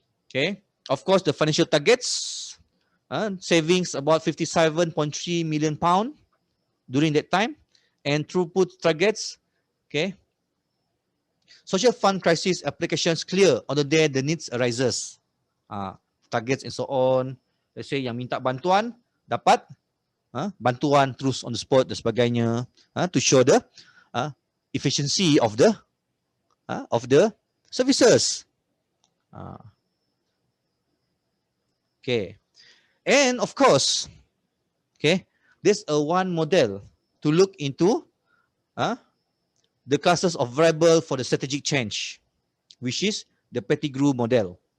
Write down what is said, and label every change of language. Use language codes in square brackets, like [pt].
[en] Okay, of course the financial targets, savings about £57.3 million during that time, and throughput targets. Okay. Social fund crisis applications clear on the day the needs arises. Targets and so on. Let's say [ms] yang minta bantuan dapat bantuan terus [en] on the spot [ms] dan sebagainya. [en] To show the efficiency of the services. Okay. And of course, okay, there's a one model to look into the classes of variable for the strategic change, which is the Pettigrew model.